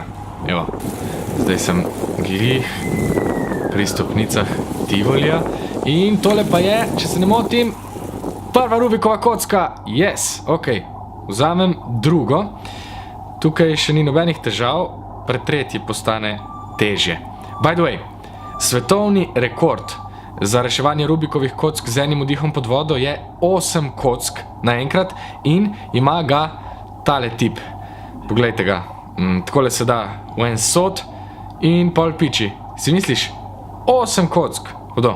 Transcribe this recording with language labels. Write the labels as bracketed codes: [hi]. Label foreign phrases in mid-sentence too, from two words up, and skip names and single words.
[sl] Evo, zdaj sem glih pri stopnicah Tivolija in tole pa je, če se ne motim, prva Rubikova kocka. [en] Yes, ok, [sl] vzamem drugo. Tukaj še ni nobenih težav, pri tretji postane težje. [en] By the way, [sl] svetovni rekord za reševanje Rubikovih kock z enim vdihom pod vodo je 8 kock naenkrat in ima ga tale tip. Poglejte ga, takole se da v en sod in pol piči. Si misliš? 8 kock, hudo.